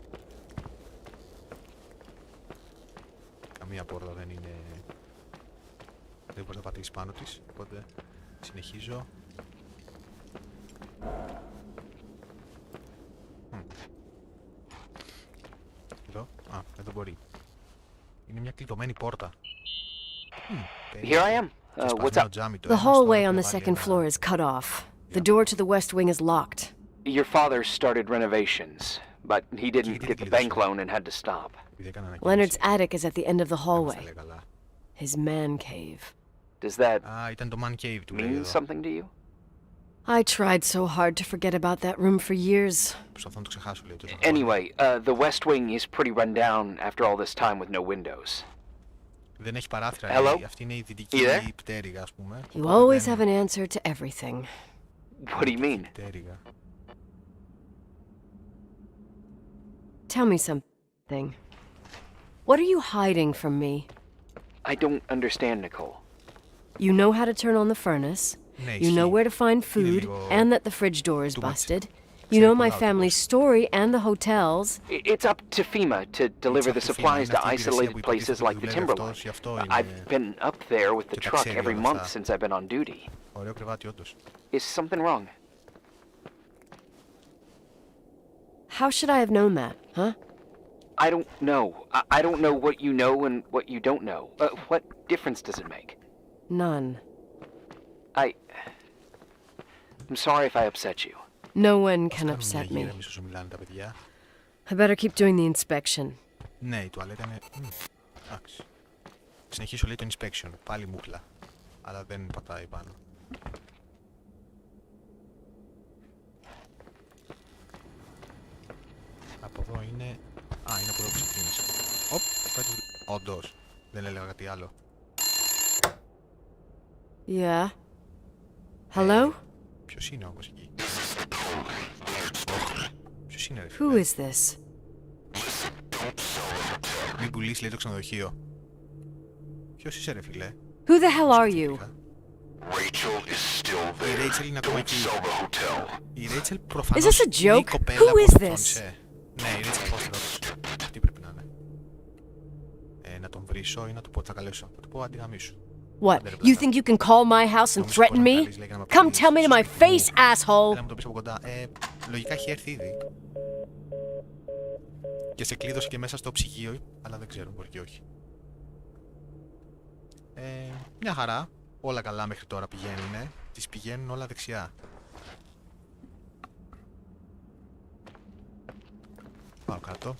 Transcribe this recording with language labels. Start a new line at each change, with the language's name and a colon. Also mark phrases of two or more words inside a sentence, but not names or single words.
Greek: Καμία πόρτα δεν είναι... δεν μπορεί να πατήσει πάνω της, οπότε συνεχίζω. Εδώ, εδώ μπορεί. Είναι μια κλειδωμένη πόρτα.
English: Here I am. What's up? The hallway on the second floor is cut off. The door to the west wing is locked. Your father started renovations, but he didn't get the bank loan and had to stop. Leonard's attic is at the end of the hallway. His man cave. Does that
Greek: ήταν το
English: man cave
Greek: του,
English: mean something to you? I tried so hard to forget about that room for years.
Greek: Προσπαθώ να το ξεχάσω, λέει.
English: Anyway, the west wing is pretty run down after all this time with no windows.
Greek: Δεν έχει παράθυρα.
English: Hello?
Greek: Αυτή είναι η δυτική πτέρυγα, ας πούμε.
English: You always have an answer to everything. What do you mean?
Greek: Πτέρυγα.
English: Tell me something. What are you hiding from me? I don't understand, Nicole. You know how to turn on the furnace. You know where to find food, and that the fridge door is busted. You know my family's story and the hotels. It's up to FEMA to deliver the supplies to isolated places like the Timberline. I've been up there with the truck every month since I've been on duty.
Greek: Ωραίο κρεβάτι, όντως.
English: Is something wrong? How should I have known that, huh? I don't know. I don't know what you know and what you don't know. What difference does it make? None. I'm sorry if I upset you. No one can upset me. I better keep doing the inspection.
Greek: Ναι, η τουαλέτα είναι... εντάξει. Συνεχίσω λέει το inspection. Πάλι μούχλα. Αλλά δεν πατάει πάνω. Από εδώ είναι... είναι από εδώ που ξεκίνησε. Οπ, κάτι... Όντως. Δεν έλεγα κάτι άλλο.
English: Yeah. Hello?
Greek: Ποιος είναι όμως εκεί? Ποιος είναι ρε φίλε?
English: Who is this?
Greek: Μην πουλήσει λέει το ξενοδοχείο. Ποιος είσαι ρε φίλε?
English: Who the hell are you?
Greek: Η Ρέιτσελ είναι ακόμα εκεί. Η Ρέιτσελ προφανώς
English: Is this a
Greek: είναι η
English: joke?
Greek: κοπέλα
English: Who
Greek: που
English: is this?
Greek: αυτόνησε. Ναι, η Ρέιτσελ πώς τι πρέπει να είναι. Να τον βρίσω ή να του πω θα καλέσω. Θα του πω αντιγαμίσου.
English: What? You think you can call my house and threaten me? Come tell me to my face, asshole!
Greek: Έλα μου το πεις από κοντά. Λογικά έχει έρθει ήδη. Και σε κλείδωσε και μέσα στο ψυγείο, αλλά δεν ξέρω, μπορεί και όχι. Μια χαρά. Όλα καλά μέχρι τώρα πηγαίνουν. Τις πηγαίνουν όλα δεξιά. Πάω κάτω.